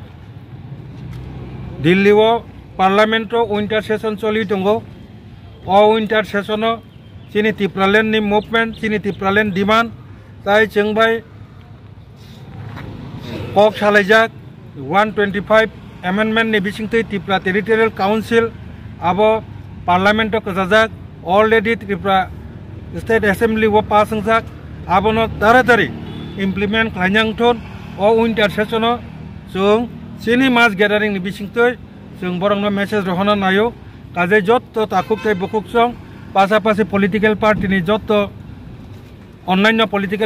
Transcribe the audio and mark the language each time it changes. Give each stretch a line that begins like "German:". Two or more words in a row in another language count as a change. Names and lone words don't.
Kok Borok: दिल्ली पार्लियामेंट विंटार सेशन चलि दंगो अ विंटार सेशन चिनि त्रिपुरालेण्डनि मुभमेंट चिनि त्रिपुरालेण्ड डिमांड ताई जों बाय कक सालायजाक 125 एमेंडमेंट नि बिसिंथि त्रिपुरा टेरिटोरियल काउंसिल अब पार्लियामेंट कजाजाक ऑलरेडी त्रिपुरा स्टेट असेंबली वो पास जाक आबनो तारातारि इम्प्लीमेंट खालायनांथोन अ विंटार सेशन जों चिनि मास गैदारिं नि बिसिंथि जों बरंनो मेसेज रहना नायो काजे जत्त ताकुकते बुकुकसं पासापासि पॉलिटिकल पार्टी नि जत्त अन्यान्य पॉलिटिकल